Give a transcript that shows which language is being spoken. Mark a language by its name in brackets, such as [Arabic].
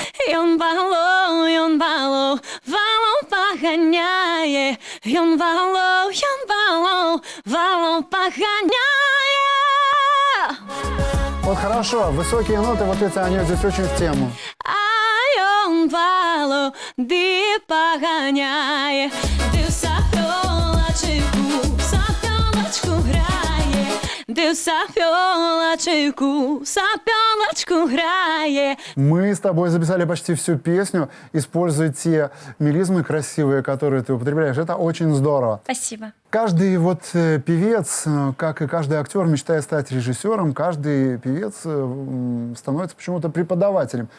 [Belarusian] Ён балоў, валом паганяе, ён балоў, паганяе. [Russian] Вот хорошо, высокие ноты, вот эти, они здесь очень в тему. [Belarusian] А ён балоў, ды паганяе, ды ў сапёлачку грае, ды ў сапёлачку грае. [Russian] Мы с тобой записали почти всю песню. Используй те мелизмы красивые, которые ты употребляешь. Это очень здорово. Спасибо. Каждый певец, как и каждый актер, мечтая стать режиссером, каждый певец становится почему-то преподавателем.